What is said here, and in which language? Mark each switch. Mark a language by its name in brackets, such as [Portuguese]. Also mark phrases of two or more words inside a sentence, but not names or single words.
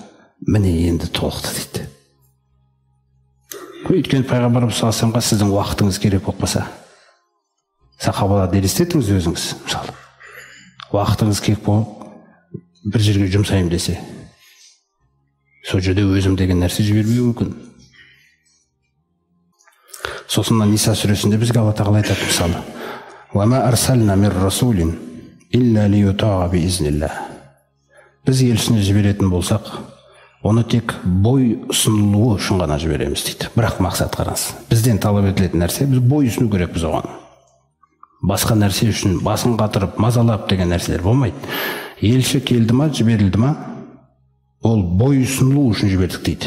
[Kazakh] Міне енді толықты дейді. Өйткені пайғамбарымыз [Arabic] صلى الله عليه وسلم [Kazakh] сіздің уақытыңыз керек болып қалса, сахабаларды елестетіңіз өзіңіз, мысалы. Уақытыңыз керек болып бір жерге жұмсаймын десе, сол жерде өзім деген нәрсе жібермеуі мүмкін. Сосын Ниса сүресінде бізге Алла тағала айтады мысалы, [Arabic] وَمَا أَرْسَلْنَا مِنْ رَسُولٍ إِلَّا لِيُطَاعَ بِإِذْنِ اللَّهِ. [Kazakh] Біз елшіні жіберетін болсақ, оны тек бой ұсынылуы үшін ғана жібереміз дейді. Бірақ мақсат қараңыз, бізден талап етілетін нәрсе, біз бой ұсыну керекпіз оған. Басқа нәрсе үшін басын қатырып, мазалап деген нәрселер болмайды. Елші келді ма, жіберілді ма, ол бой ұсынылу үшін жібердік дейді.